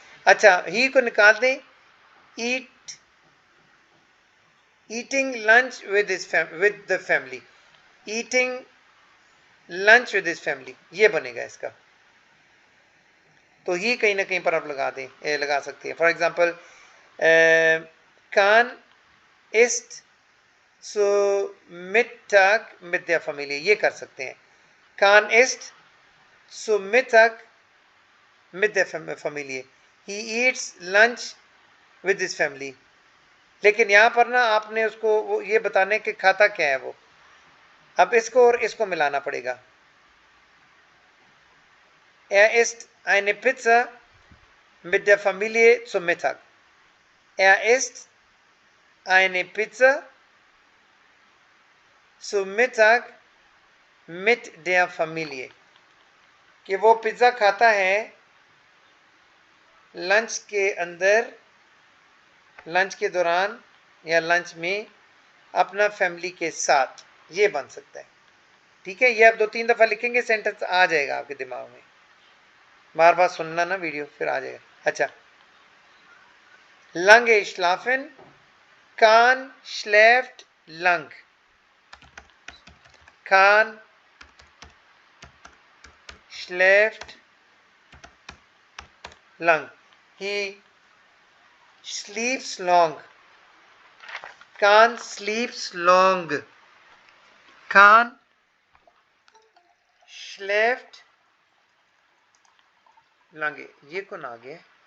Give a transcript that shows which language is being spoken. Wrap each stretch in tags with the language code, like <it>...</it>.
<hi>अच्छा, ही को निकाल दें,</hi> <en>eat eating lunch with the family, eating lunch with his family,</en> <hi>ये बनेगा इसका। तो ही कहीं ना कहीं पर आप लगा सकते हैं।</hi> <en>for example,</en> <de>कान इस्ट सो मिttag mit der Familie,</de> <hi>ये कर सकते हैं।</hi> <de>कान इस्ट सो mittag mit der Familie,</de> <en>he eats lunch with his family।</en> <hi>लेकिन यहां पर ना आपने उसको वो ये बताने के खाता क्या है वो, अब इसको और इसको मिलाना पड़ेगा।</hi> <de>Er isst eine Pizza mit der Familie zum Mittag। Er isst eine Pizza zum Mittag mit der Familie,</de> <hi>कि वो पिज़्ज़ा खाता है लंच के अंदर, लंच के दौरान या लंच में अपना फैमिली के साथ, ये बन सकता है। ठीक है, ये आप 2-3 दफ़ा लिखेंगे, सेंटेंस आ जाएगा आपके दिमाग में। बार बार सुनना ना वीडियो, फिर आ जाएगा। अच्छा,</hi> <de>lange schlafen, Kahn schläft lang, Kahn schläft lang,</de> <en>he sleeps long, Kahn sleeps long,</en> <de>Kahn schläft lange,</de> <hi>ये कौन आ गया?</hi>